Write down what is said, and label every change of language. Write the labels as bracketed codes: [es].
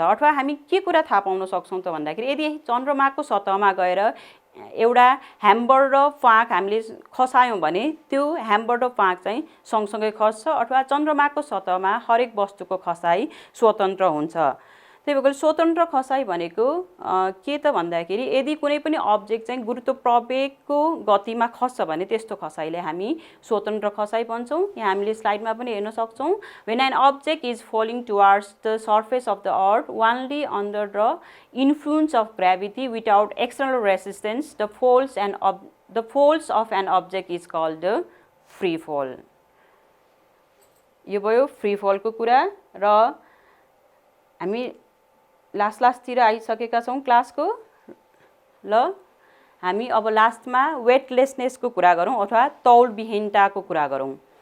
[ne] अथवा हामी के कुरा थाहा पाउन सक्छौं त भन्दाखेरि यदि चन्द्रमाको सतहमा गएर एउटा ह्याम्बर र फाँक हामीले खसायौं भने त्यो ह्याम्बर र फाँक चाहिँ सँगसँगै खस्छ अथवा चन्द्रमाको सतहमा हरेक वस्तुको खसाइ स्वतन्त्र हुन्छ। त्यही भएर स्वतन्त्र खसाइ भनेको के त भन्दाखेरि यदि कुनै पनि अब्जेक्ट चाहिँ गुरुत्व प्रवेगको गतिमा खस्छ भने त्यस्तो खसाइले हामी स्वतन्त्र खसाइ भन्छौं। यहाँ हामीले स्लाइडमा पनि हेर्न सक्छौं [en] when an object is falling towards the surface of the earth only under the influence of gravity without external resistance the falls of an object is called the free fall। [ne] यो भयो फ्री फल को कुरा र हामी लास्टतिर आइसकेका छौं क्लासको। ल हामी अब लास्टमा वेटलेसनेसको कुरा गरौँ अथवा तौल विहीनताको कुरा गरौँ।